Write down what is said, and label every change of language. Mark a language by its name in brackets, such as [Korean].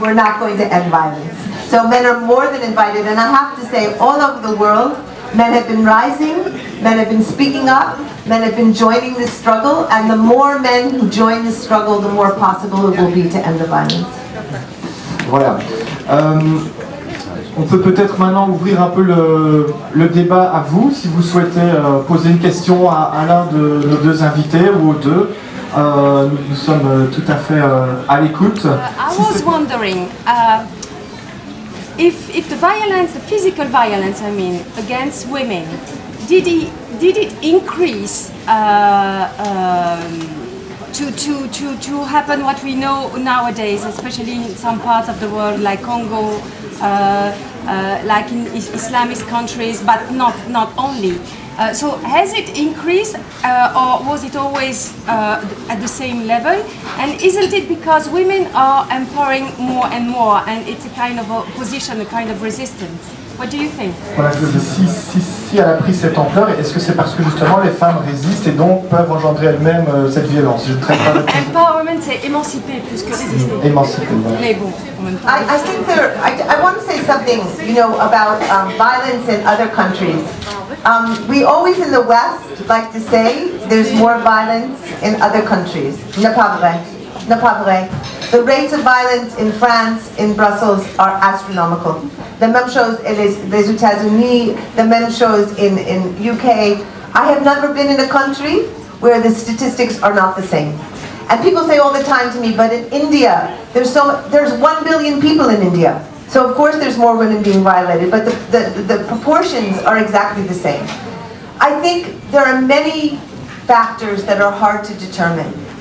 [English] We're not going to end violence. So men are more than invited, and I have to say, all over the world, men have been rising, men have been speaking up, men have been joining this struggle, and the more men who join this struggle, the more possible it will be to end the violence. [French] Voilà. On peut peut-être maintenant ouvrir un peu le débat à vous, si vous souhaitez poser une question à l'un de nos deux invités ou aux deux. Nous sommes tout à fait à l'écoute. [English] I was wondering if the violence, the physical violence, I mean, against women, did it increase to happen what we know nowadays, especially in some parts of the world like Congo, like in Islamist countries, but not only. So has it increased or was it always at the same level? And isn't it because women are empowering more and more and it's a kind of opposition, a kind of resistance? What do you think? [French] Voilà, si elle a pris cette ampleur, est-ce que c'est parce que justement les femmes résistent et donc peuvent engendrer elles-mêmes cette violence? Je ne traite pas Empowerment, c'est émanciper plus que résister. Émanciper, voilà. Mais bon, en même temps. [English] I think I want to say something, you know, about violence in other countries. We always in the West like to say there's more violence in other countries. [French] Ne pas vrai. Ne pas vrai. [English] The rates of violence in France, in Brussels, are astronomical. The [French] même chose [English] in [French] les États-Unis, [English] the même chose in UK. I have never been in a country where the statistics are not the same. And people say all the time to me, but in India, there's 1 billion people in India. So of course there's more women being violated, but the proportions are exactly the same. I think there are many factors that are hard to determine.